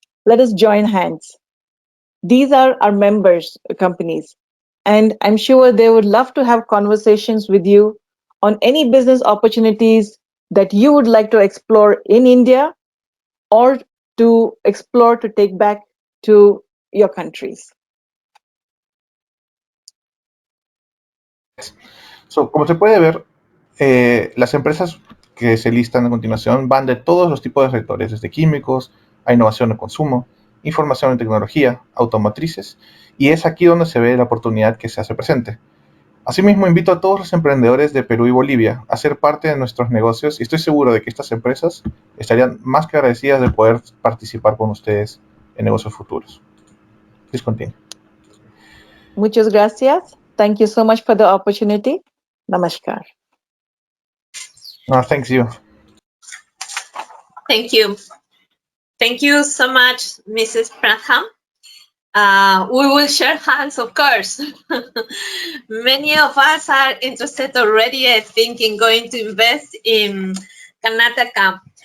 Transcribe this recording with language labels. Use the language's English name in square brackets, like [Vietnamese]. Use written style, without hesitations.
[English] Let us join hands. These are our members companies, and I'm sure they would love to have conversations with you on any business opportunities that you would like to explore in India or to explore to take back to your countries. [Spanish] So, como se puede ver, las empresas que se listan a continuación van de todos los tipos de sectores, desde químicos a innovación de consumo, información y tecnología, automotrices, y es aquí donde se ve la oportunidad que se hace presente. Asimismo, invito a todos los emprendedores de Perú y Bolivia a ser parte de nuestros negocios, y estoy seguro de que estas empresas estarían más que agradecidas de poder participar con ustedes en negocios futuros. [English] Please continue. [Spanish] Muchas gracias. [English] Thank you so much for the opportunity. [Hindi] Namaskar. [English] No, thanks you. Thank you. Thank you so much, Mrs. Pranham. We will share hands, of course. Many of us are interested already, I think, in going to invest in Karnataka.